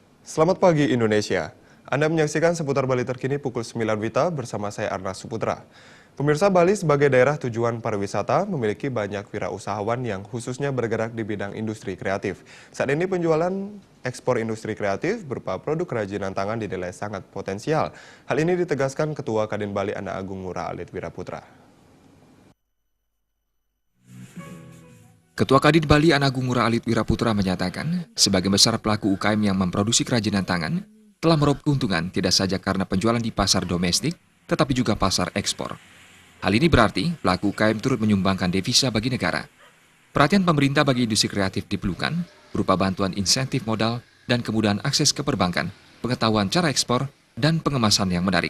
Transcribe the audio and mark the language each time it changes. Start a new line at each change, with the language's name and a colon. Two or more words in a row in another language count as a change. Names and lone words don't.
Indonesian: Selamat pagi Indonesia. Anda menyaksikan seputar Bali terkini pukul 9 Wita bersama saya Arna Suputra. Pemirsa, Bali sebagai daerah tujuan pariwisata memiliki banyak wirausahawan yang khususnya bergerak di bidang industri kreatif. Saat ini penjualan ekspor industri kreatif berupa produk kerajinan tangan dinilai sangat potensial. Hal ini ditegaskan Ketua Kadin Bali Ana Agung Ngurah Alit Wiraputra. Ketua Kadin Bali Ana Agung Ngurah Alit Wiraputra menyatakan, sebagian besar pelaku UKM yang memproduksi kerajinan tangan telah meraup keuntungan tidak saja karena penjualan di pasar domestik, tetapi juga pasar ekspor. Hal ini berarti pelaku UKM turut menyumbangkan devisa bagi negara. Perhatian pemerintah bagi industri kreatif diperlukan, berupa bantuan insentif modal dan kemudahan akses ke perbankan, pengetahuan cara ekspor, dan pengemasan yang menarik.